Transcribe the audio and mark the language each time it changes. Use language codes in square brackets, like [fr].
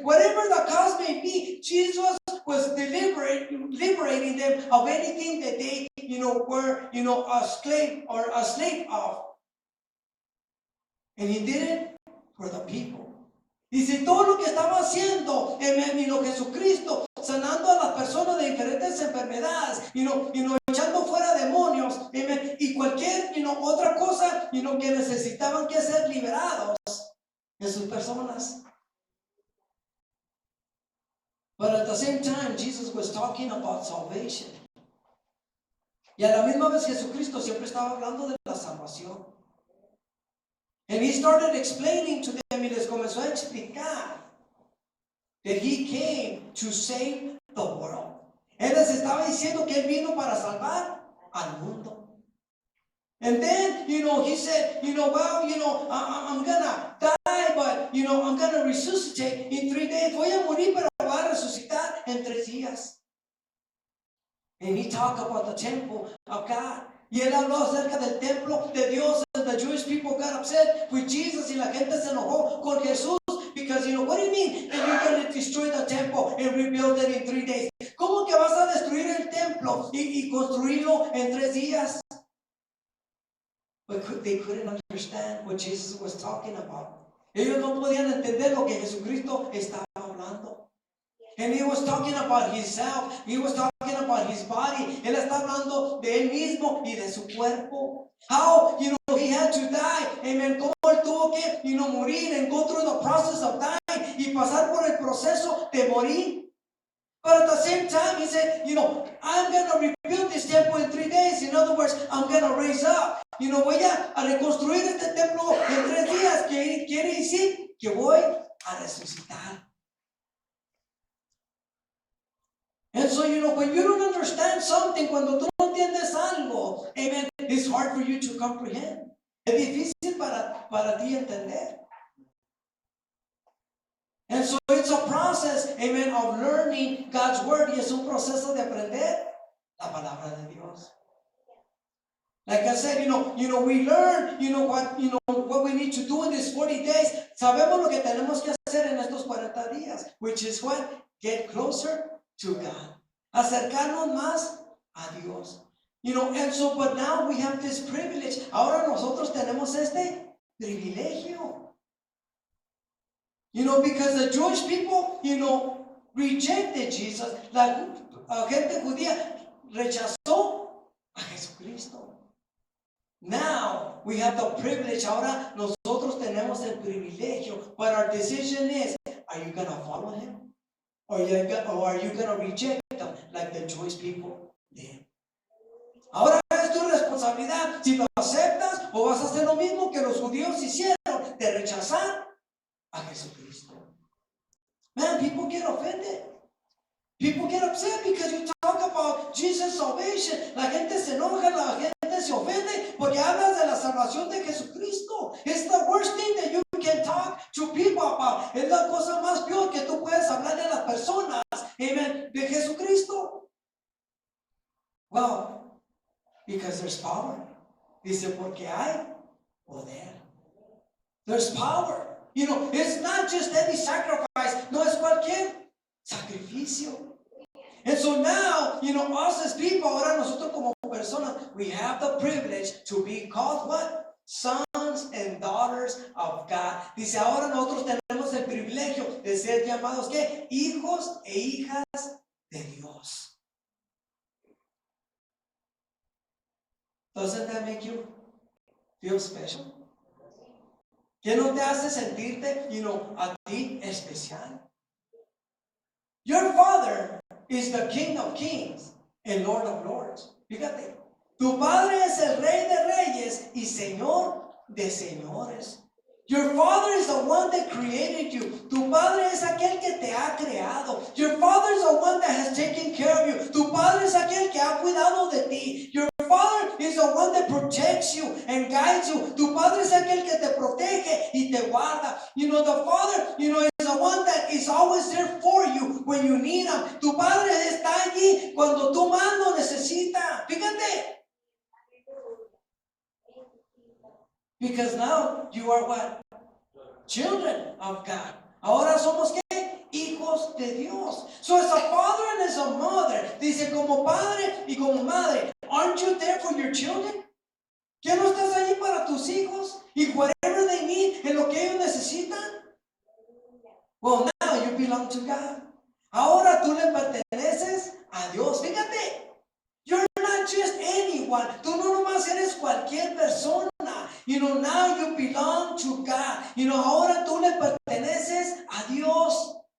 [en] Whatever the cause may be, Jesus was liberating them of anything that they, were, a slave of. And he did it for the people. [es] Y si todo lo que estaba haciendo, Jesucristo, sanando a las personas de diferentes enfermedades, echando fuera demonios, y cualquier, otra cosa, que necesitaban que ser liberados de sus personas. [en] But at the same time, Jesus was talking about salvation. [es] Y a la misma vez Jesucristo siempre estaba hablando de la salvación. [en] And he started explaining to them, [es] y les comenzó a explicar [en] that he came to save the world. [es] Él les estaba diciendo que él vino para salvar al mundo. [en] And then, he said, well, I'm gonna die, but, I'm gonna resuscitate in 3 days. [es] Voy a morir, pero voy a resucitar en 3 días. [en] And he talked about the temple of God. [es] Y él habló acerca del templo de Dios. [en] And the Jewish people got upset with Jesus. [es] Y la gente se enojó con Jesús. [en] Because, what do you mean that you're going to destroy the temple and rebuild it in 3 days? [es] ¿Cómo que vas a destruir el templo y construirlo en 3 días? [en] But they couldn't understand what Jesus was talking about. [es] Ellos no podían entender lo que Jesucristo estaba hablando. [en] And he was talking about himself. He was talking about his body. [es] Él está hablando de él mismo y de su cuerpo. [en] How, he had to die. Amen. [es] Cómo él tuvo que, morir [en] and go through the process of dying [es] y pasar por el proceso de morir. [en] But at the same time, he said, I'm going to rebuild this temple in 3 days. In other words, I'm going to raise up. [es] Voy a reconstruir este templo en 3 días. Quiere decir que voy a resucitar. [en] And so, when you don't understand something, [es] cuando tú no entiendes algo, [en] amen, it's hard for you to comprehend. [es] Es difícil para ti entender. [en] And so it's a process, amen, of learning God's word. [es] Y es un proceso de aprender la palabra de Dios. [en] Like I said, we learn, what we need to do in these 40 days. [es] Sabemos lo que tenemos que hacer en estos 40 días, [en] which is what? Get closer to God. [es] Acercarnos más a Dios. [en] And so, but now we have this privilege. [es] Ahora nosotros tenemos este privilegio. [en] Because the Jewish people, rejected Jesus. [es] La gente judía rechazó a Jesucristo. [en] Now we have the privilege. [es] Ahora nosotros tenemos el privilegio. [en] But our decision is, are you going to follow him? Or are you going to reject him like the Jewish people did? [es] Ahora es tu responsabilidad si lo aceptas o vas a hacer lo mismo que los judíos hicieron de rechazar a Jesucristo. [en] Man, people get offended. People get upset because you talk about Jesus' salvation. [es] La gente se enoja, la gente se ofende porque hablas de la salvación de Jesucristo. [en] It's the worst thing that you can talk to people about. [es] Es la cosa más peor que tú puedes hablarle a las personas, amen, de Jesucristo. [en] Well, because there's power. [es] Dice, porque hay poder. [en] There's power. It's not just any sacrifice. [es] No es cualquier sacrificio. [en] And so now, us as people, [es] ahora nosotros como personas, [en] we have the privilege to be called what? Sons and daughters of God. [es] Dice, ahora nosotros tenemos el privilegio de ser llamados, ¿qué? Hijos e hijas de Dios. [en] Doesn't that make you feel special? [es] ¿Qué no te hace sentirte, a ti especial? [en] Your Father is the King of Kings and Lord of Lords. [es] Fíjate, tu Padre es el Rey de Reyes y Señor de Señores. [en] Your Father is the one that created you. [es] Tu Padre es aquel que te ha creado. [en] Your Father is the one that has taken care of you. [es] Tu Padre es aquel que ha cuidado de ti. [en] Your Father is the one that protects you and guides you. [es] Tu Padre es aquel que te protege y te guarda. [en] The Father, is the one that is always there for you when you need him. [es] Tu Padre está allí cuando tú más lo necesitas. Fíjate. [en] Because now you are what? Children of God. [es] Ahora somos ¿qué? Hijos de Dios. [en] So as a father and as a mother, [es] dice como padre y como madre, [en] aren't you there for your children? [es] ¿Que no estás allí para tus hijos? Y [en] whatever they need, [es] en lo que ellos necesitan. [en] Well, now you belong to God. [es] Ahora tú le perteneces a Dios. Fíjate. [en] You're not just anyone. [es] Tú no nomás eres cualquier persona. [en] Now you belong to God. [es] Ahora tú le perteneces a Dios.